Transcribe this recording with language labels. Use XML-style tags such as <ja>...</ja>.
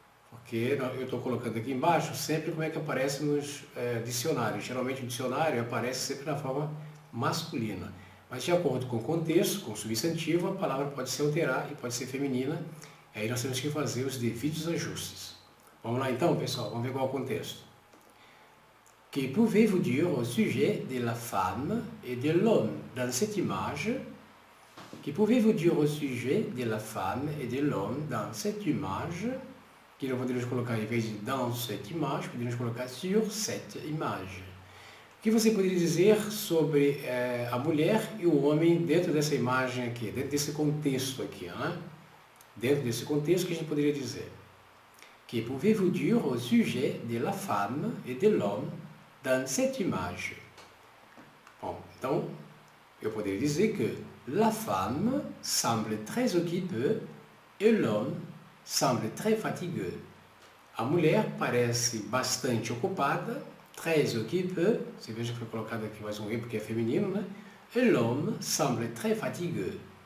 <pt>Porque eu estou colocando aqui embaixo sempre como é que aparece nos dicionários. Geralmente o dicionário aparece sempre na forma masculina. Mas de acordo com o contexto, com o substantivo, a palavra pode se alterar e pode ser feminina. E aí nós temos que fazer os devidos ajustes. Vamos lá então, pessoal, vamos ver qual é o contexto.</pt> <fr>Que pouvez-vous dire au sujet de la femme et de l'homme dans cette image? Que pouvez-vous dire au sujet de la femme et de l'homme dans cette image?</fr> <pt>Que nós poderíamos colocar, em vez de</pt> <fr>dans cette image,</fr> <pt>poderíamos colocar</pt> <fr>sur cette image.</fr> <pt>O que você poderia dizer sobre a mulher e o homem dentro dessa imagem aqui, dentro desse contexto aqui, né? Dentro desse contexto, o que a gente poderia dizer?</pt> <fr>Que pouvez-vous dire au sujet de la femme et de l'homme dans cette image?</fr> <pt>Bom, então, eu poderia dizer que</pt> <fr>la femme semble très occupée et l'homme semble très fatigué.</fr> <pt>A mulher parece bastante ocupada,</pt> <fr>très occupée,</fr> <pt>você veja que foi colocado aqui mais um E porque é feminino, né?</pt> <fr>Et l'homme semble très fatigué.</fr>